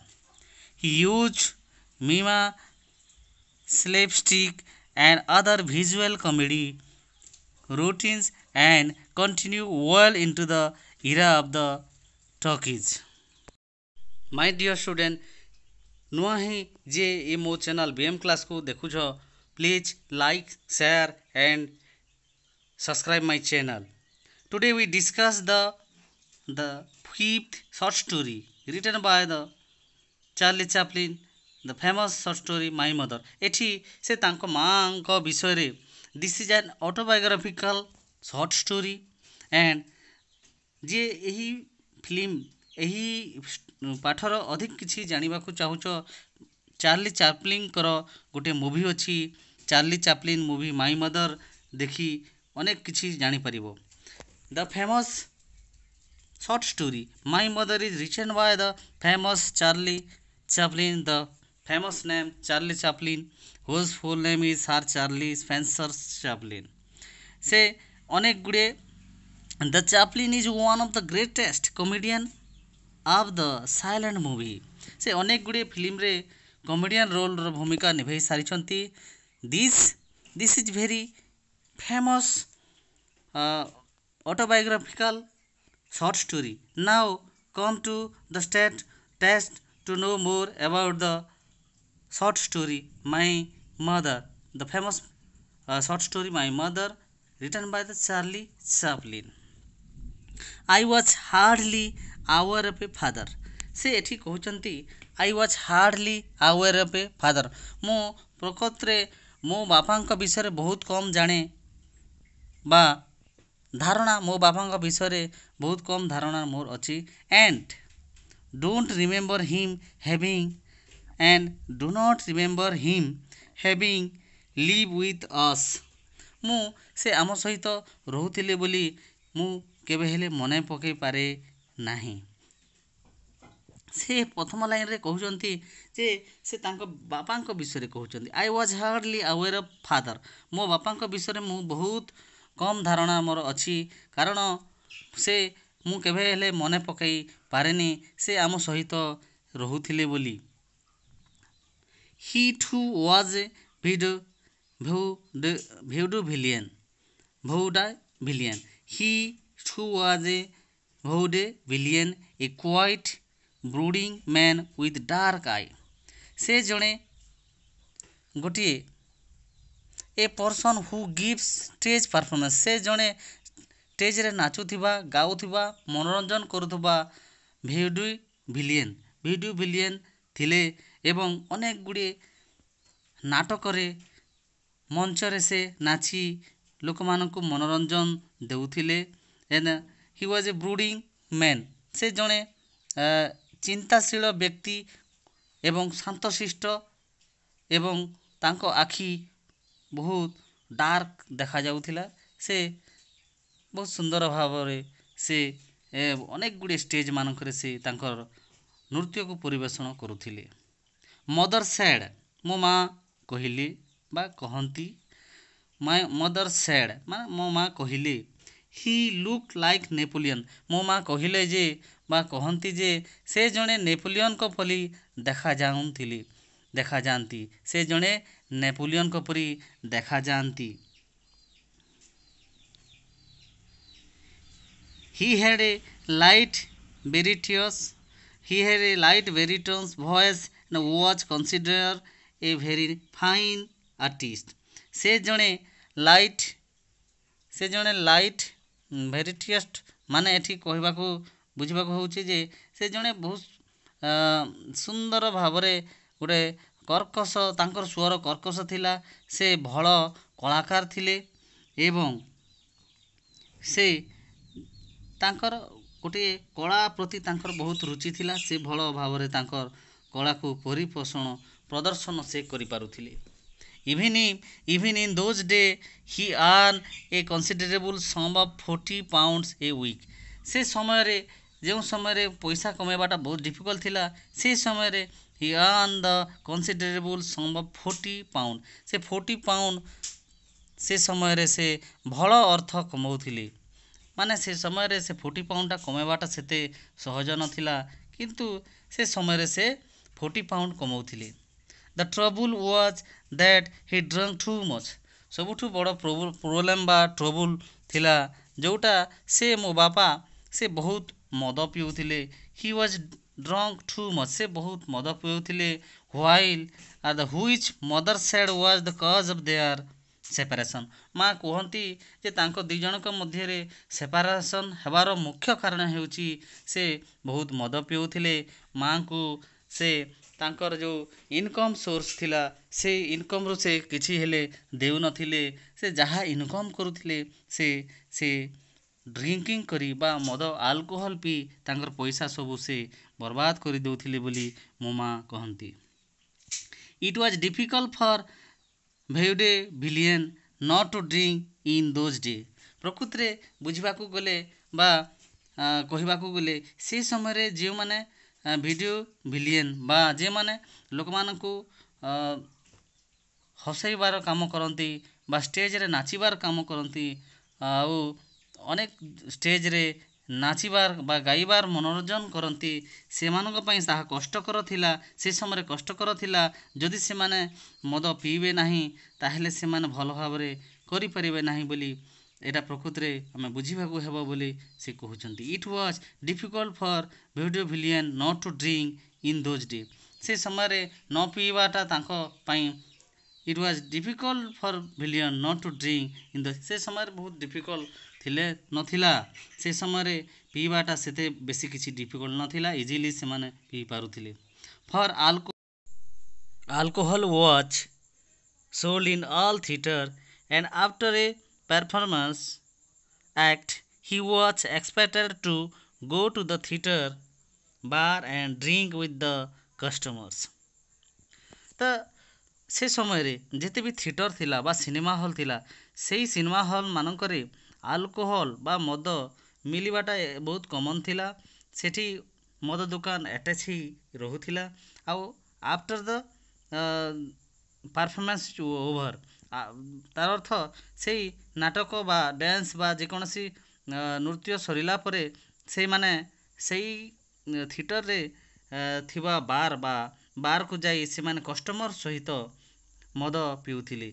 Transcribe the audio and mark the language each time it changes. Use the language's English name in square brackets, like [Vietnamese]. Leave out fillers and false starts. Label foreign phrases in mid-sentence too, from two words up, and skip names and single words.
[English] He used mime, slapstick, and other visual comedy routines and continued well into the era of the talkies. My dear student, [Odia] ନୂଆ ହିଁ ଯେ ଏ ମୋ ଚ୍ୟାନେଲ୍ BM କ୍ଲାସ୍କୁ ଦେଖୁଛ, [English] please like, share and subscribe my channel. Today we discuss the fifth short story written by the Charlie Chaplin, the famous short story My Mother. [Odia] ଏଠି ସେ ତାଙ୍କ ମାଙ୍କ ବିଷୟରେ [English] this is an autobiographical short story and [Odia] ଯେ ଏହି ଫିଲ୍ମ ଏହି ପାଠର ଅଧିକ କିଛି ଜାଣିବାକୁ ଚାହୁଁଛ, ଚାର୍ଲି ଚାପ୍ଲିନଙ୍କର ଗୋଟେ ମୁଭି ଅଛି, ଚାର୍ଲି ଚାପ୍ଲିନ ମୁଭି ମାଇ ମଦର ଦେଖି ଅନେକ କିଛି ଜାଣିପାରିବ. [English] The famous short story My Mother is written by the famous Charlie Chaplin, the famous name Charlie Chaplin, whose full name is Sir Charlie Spencer Chaplin. [Odia] ସେ ଅନେକ ଗୁଡ଼ିଏ [English] The Chaplin is one of the greatest comedian of the silent movie. [Odia] ସେ ଅନେକ ଗୁଡ଼ିଏ ଫିଲ୍ମରେ କମେଡ଼ିଆନ୍ ରୋଲ୍ର ଭୂମିକା ନିଭାଇ ସାରିଛନ୍ତି. [English] This is very famous autobiographical short story. Now come to the test to know more about the short story My Mother, the famous short story My Mother written by the Charlie Chaplin. I was hardly aware of a father. [Odia] ସେ ଏଠି କହୁଛନ୍ତି [English] I was hardly aware of a father. [Odia] ମୁଁ ପ୍ରକୃତରେ ମୋ ବାପାଙ୍କ ବିଷୟରେ ବହୁତ କମ୍ ଜାଣେ ବା ଧାରଣା ମୋ ବାପାଙ୍କ ବିଷୟରେ ବହୁତ କମ୍ ଧାରଣା ମୋର ଅଛି. [English] And don't remember him having and do not remember him having live with us. [Odia] ମୁଁ ସେ ଆମ ସହିତ ରହୁଥିଲେ ବୋଲି ମୁଁ କେବେ ହେଲେ ମନେ ପକାଇ ପାରେ ନାହିଁ. ସେ ପ୍ରଥମ ଲାଇନରେ କହୁଛନ୍ତି ଯେ ସେ ତାଙ୍କ ବାପାଙ୍କ ବିଷୟରେ କହୁଛନ୍ତି [English] I was hardly aware of father. [Odia] ମୋ ବାପାଙ୍କ ବିଷୟରେ ମୁଁ ବହୁତ କମ୍ ଧାରଣା ମୋର ଅଛି, କାରଣ ସେ ମୁଁ କେବେ ହେଲେ ମନେ ପକାଇ ପାରେନି ସେ ଆମ ସହିତ ରହୁଥିଲେ ବୋଲି. [English] He too was a vaudevillian. He too was a vaudevillian, a quiet, brooding man with dark eye. [Odia] ସେ ଜଣେ ଗୋଟିଏ [English] a person who gives stage performance. [Odia] ସେ ଜଣେ ଷ୍ଟେଜରେ ନାଚୁଥିବା, ଗାଉଥିବା, ମନୋରଞ୍ଜନ କରୁଥିବା ଭେଡୁଭିଲିଆନ ଥିଲେ ଏବଂ ଅନେକ ଗୁଡ଼ିଏ ନାଟକରେ ମଞ୍ଚରେ ସେ ନାଚି ଲୋକମାନଙ୍କୁ ମନୋରଞ୍ଜନ ଦେଉଥିଲେ. [English] and he was a brooding man. [Odia] ସେ ଜଣେ ଚିନ୍ତାଶୀଳ ବ୍ୟକ୍ତି ଏବଂ ଶାନ୍ତଶିଷ୍ଟ ଏବଂ ତାଙ୍କ ଆଖି ବହୁତ ଡାର୍କ ଦେଖାଯାଉଥିଲା. ସେ ବହୁତ ସୁନ୍ଦର ଭାବରେ ସେ ଅନେକ ଗୁଡ଼ିଏ ଷ୍ଟେଜ୍ ମାନଙ୍କରେ ସେ ତାଙ୍କର ନୃତ୍ୟକୁ ପରିବେଷଣ କରୁଥିଲେ. [English] mother said, [Odia] ମୋ ମା କହିଲେ ବା କହନ୍ତି, [English] mother said [Odia] ମାନେ ମୋ ମା କହିଲେ, [English] he look like Napoleon. [Odia] ମୋ ମା କହିଲେ ଯେ ବା କହନ୍ତି ଯେ ସେ ଜଣେ ନେପୋଲିଅନଙ୍କ ପରି ଦେଖାଯାଆନ୍ତି। ସେ ଜଣେ ନେପୋଲିଅନଙ୍କ ପରି ଦେଖାଯାଆନ୍ତି। [English] He had a light baritone voice and was considered a very fine artist. [Odia] ସେ ଜଣେ ଲାଇଟ୍ ଭେରିଟିୟଷ୍ଟ ମାନେ ଏଠି ବୁଝିବାକୁ ହେଉଛି ଯେ ସେ ଜଣେ ବହୁତ ସୁନ୍ଦର ଭାବରେ ଗୋଟେ ତାଙ୍କର ସ୍ୱର କର୍କଶ ଥିଲା। ସେ ଭଲ କଳାକାର ଥିଲେ ଏବଂ ସେ ତାଙ୍କର ଗୋଟିଏ କଳା ପ୍ରତି ତାଙ୍କର ବହୁତ ରୁଚି ଥିଲା। ସେ ଭଲ ଭାବରେ ତାଙ୍କର କଳାକୁ ପ୍ରଦର୍ଶନ ସେ କରିପାରୁଥିଲେ। [English] Even in those days he earned a considerable sum of £40 a week. [Odia] ସେ ସମୟରେ ଯେଉଁ ସମୟରେ ପଇସା କମାଇବାଟା ବହୁତ ଡିଫିକଲ୍ଟ ଥିଲା, ସେ ସମୟରେ [English] he earned the considerable sum of £40. [Odia] ସେ £40 ସେ ସମୟରେ ସେ ଭଲ ଅର୍ଥ କମାଉଥିଲେ। ମାନେ ସେ ସମୟରେ ସେ £40ଟା କମାଇବାଟା ସେତେ ସହଜ ନଥିଲା, କିନ୍ତୁ ସେ ସମୟରେ ସେ £40 କମାଉଥିଲେ। [English] The trouble was that he drank too much. [Odia] ସବୁଠୁ ବଡ଼ ପ୍ରୋବ୍ଲେମ୍ ବା ଟ୍ରବୁଲ୍ ଥିଲା ଯେଉଁଟା ମୋ ବାପା ସେ ବହୁତ ମଦ ପିଉଥିଲେ। He was drunk too much. ସେ ବହୁତ ମଦ ପିଉଥିଲେ। Which mother said was the cause of their separation. ମା କୁହନ୍ତି ଯେ ତାଙ୍କ ଦୁଇ ଜଣଙ୍କ ମଧ୍ୟରେ ସେପାରେସନ୍ ହେବାର ମୁଖ୍ୟ କାରଣ ହେଉଛି ସେ ବହୁତ ମଦ ପିଉଥିଲେ। ମାଙ୍କୁ ସେ ତାଙ୍କର ଯେଉଁ [English] income source [Odia] ଥିଲା, ସେଇ ଇନକମ୍ରୁ ସେ କିଛି ହେଲେ ଦେଉନଥିଲେ। ସେ ଯାହା ଇନକମ୍ କରୁଥିଲେ ସେ ଡ୍ରିଙ୍କିଂ କରି ବା ମଦ ଆଲକୋହଲ ପିଇ ତାଙ୍କର ପଇସା ସବୁ ସେ ବର୍ବାଦ କରିଦେଉଥିଲେ ବୋଲି ମୋ ମା କହନ୍ତି। [English] It was difficult for vaudevillians not to drink in those days. [Odia] ପ୍ରକୃତିରେ ବୁଝିବାକୁ ଗଲେ ବା କହିବାକୁ ଗଲେ ସେ ସମୟରେ ଯେଉଁମାନେ ଭିଡ଼ିଓଭିଲିୟନ୍ ବା ଯେଉଁମାନେ ଲୋକମାନଙ୍କୁ ହସାଇବାର କାମ କରନ୍ତି ବା ଷ୍ଟେଜରେ ନାଚିବାର କାମ କରନ୍ତି, ଆଉ ଅନେକ ଷ୍ଟେଜରେ ନାଚିବାର ବା ଗାଇବାର ମନୋରଞ୍ଜନ କରନ୍ତି, ସେମାନଙ୍କ ପାଇଁ ତାହା କଷ୍ଟକର ଥିଲା। ସେ ସମୟରେ କଷ୍ଟକର ଥିଲା। ଯଦି ସେମାନେ ମଦ ପିଇବେ ନାହିଁ ତାହେଲେ ସେମାନେ ଭଲ ଭାବରେ କରିପାରିବେ ନାହିଁ ବୋଲି ଏଇଟା ପ୍ରକୃତିରେ ଆମେ ବୁଝିବାକୁ ହେବ ବୋଲି ସେ କହୁଛନ୍ତି। [English] It was difficult for vaudevillians not to drink in those days. [Odia] ସେ ସମୟରେ ନ ପିଇବାଟା ତାଙ୍କ ପାଇଁ [English] It was difficult for villains not to drink in the [Odia] ସେ ସମୟରେ ବହୁତ ଡିଫିକଲ୍ଟ ନଥିଲା। ସେ ସମୟରେ ପିଇବାଟା ସେତେ ବେଶୀ କିଛି ଡିଫିକଲ୍ଟ ନଥିଲା, ଇଜିଲି ସେମାନେ ପିଇ ପାରୁଥିଲେ। [English] For alcohol was sold in all theatre and after a performance act he was expected to go to the theatre bar and drink with the customers. [Odia] ତ ସେ ସମୟରେ ଯେତେ ବି ଥିଏଟର ଥିଲା ବା [English] cinema hall [Odia] ଥିଲା, ସେଇ [English] cinema hall [Odia] ମାନଙ୍କରେ ଆଲକୋହଲ ବା ମଦ ମିଳିବାଟା ବହୁତ କମନ୍ ଥିଲା। ସେଠି ମଦ ଦୋକାନ ଆଟାଚ୍ ହେଇ ରହୁଥିଲା। ଆଉ [English] after the performance over, [Odia] ତାର ଅର୍ଥ ସେଇ ନାଟକ ବା ଡ୍ୟାନ୍ସ ବା ଯେକୌଣସି ନୃତ୍ୟ ସରିଲା ପରେ ସେଇମାନେ ସେଇ ଥିଏଟରରେ ଥିବା ବାରକୁ ଯାଇ ସେମାନେ କଷ୍ଟମର ସହିତ ମଦ ପିଉଥିଲେ।